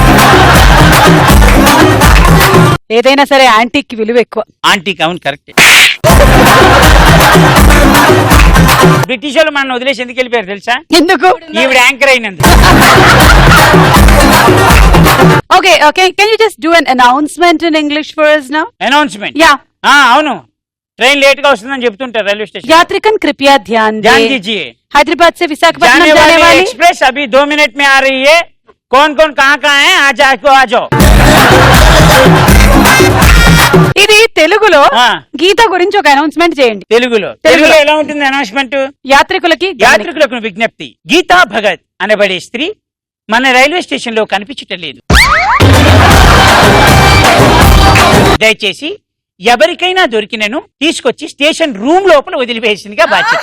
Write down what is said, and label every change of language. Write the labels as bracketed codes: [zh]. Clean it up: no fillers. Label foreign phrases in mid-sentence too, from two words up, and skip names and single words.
[te] ఏదైనా సరే యాంటీకి విలువ ఎక్కువ. ఆంటీకి, అవును కరెక్ట్. బ్రిటిష్ వాళ్ళు మన వదిలేసి ఎందుకు వెళ్ళిపోయారు తెలుసా? ఎందుకు? ఈవిడ యాంకర్ అయినందుకు. [en] Okay, can you just do an announcement in English for us now? [te] అనౌన్స్మెంట్? యా. అవును, ట్రైన్ లేట్ గా వస్తుందని చెప్తుంటారు [en] railway station. [hi] यात्रिकन कृपया ध्यान दीजिए, हैदराबाद से विशाखापट्टनम जाने वाली एक्सप्रेस अभी 2 मिनट में आ रही है. कौन कहाँ है? आ जाओ. [te] ఇది తెలుగులో గీత గురించి ఒక అనౌన్స్మెంట్ చేయండి. తెలుగులో ఎలా ఉంటుంది అనౌన్స్మెంట్? యాత్రికులకు విజ్ఞప్తి. గీతా భగత్ అనబడే స్త్రీ మన రైల్వే స్టేషన్ లో కనిపించటం లేదు. దయచేసి ఎవరికైనా దొరికినను తీసుకొచ్చి స్టేషన్ రూమ్ లోపల వదిలివేసిందిగా బాధ్యత.